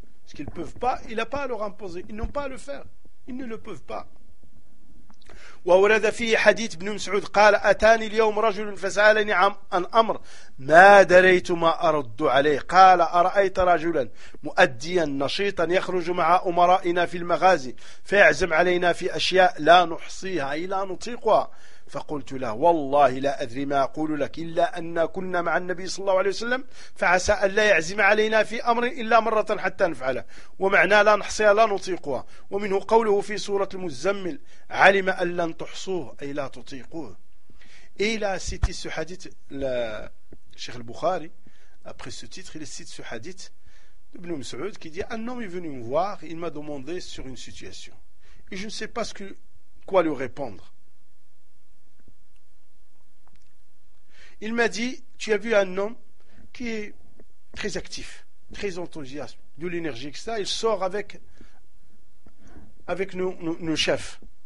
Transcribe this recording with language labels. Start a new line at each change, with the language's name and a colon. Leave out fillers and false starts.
French: Ce qu'ils ne peuvent pas, il n'a pas à leur imposer. Ils n'ont pas à le faire. Ils ne le peuvent pas.
Arabic: وورد فيه حديث ابن مسعود قال أتاني اليوم رجل فسألني عن أمر ما دريت ما أرد عليه قال أرأيت رجلا مؤديا نشيطا يخرج مع أمرائنا في المغازي فيعزم علينا في أشياء لا نحصيها أي لا نطيقها فقلت له والله لا أدري ما أقول لك إلا أن كنا مع النبي صلى الله عليه وسلم فعسى أن لا يعزم علينا في أمر إلا مرة حتى نفعله ومعنى لا نحصيها لا نطيقها ومنه قوله في سورة المزمل علم أن لن تحصوه أي لا تطيقوه إلى سيتي سحاديث الشيخ البخاري
French: après ce titre il cite ce hadith d'Ibn Mas'ud qui dit un homme est venu me voir il m'a demandé sur une situation et je ne sais pas quoi lui répondre. Il m'a dit, tu as vu un homme qui est très actif, très enthousiaste, de l'énergie, etc. Il sort avec nos chefs.